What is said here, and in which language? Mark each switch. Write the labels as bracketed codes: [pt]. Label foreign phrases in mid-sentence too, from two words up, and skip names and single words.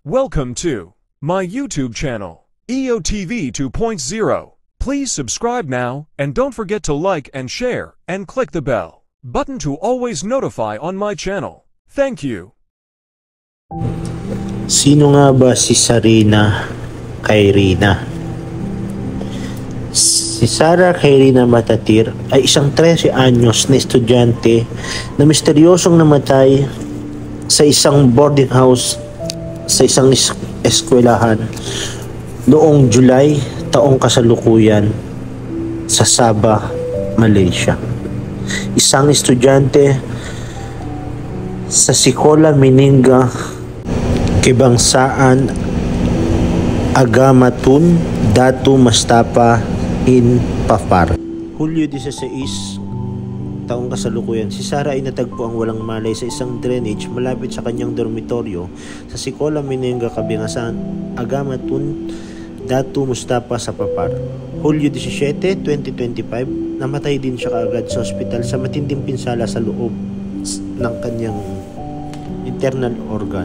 [en] Welcome to my YouTube channel, EOTV 2.0. Please subscribe now and don't forget to like and share and click the bell button to always notify on my channel. Thank you. [tl] Sino nga ba si Sarina Kayrina? Si Sara Kayrina Matatir ay isang 13 anyos na estudyante na misteryosong namatay sa isang boarding house sa isang eskwelahan noong July taong kasalukuyan sa Sabah, Malaysia. Isang estudyante sa [ms] Sekolah Menengah Kebangsaan Agama Tun Datu Mustapa [en] in Papar. [tl] Hulyo 16 taong kasalukuyan, si Sara ay natagpo ang walang malay sa isang drainage malapit sa kanyang dormitoryo sa [ms] Sekolah Menengah Kebangsaan Agama Tun Datu Mustapa [tl] sa Papar. Hulyo 17, 2025, namatay din siya kaagad sa ospital sa matinding pinsala sa loob ng kanyang internal organ.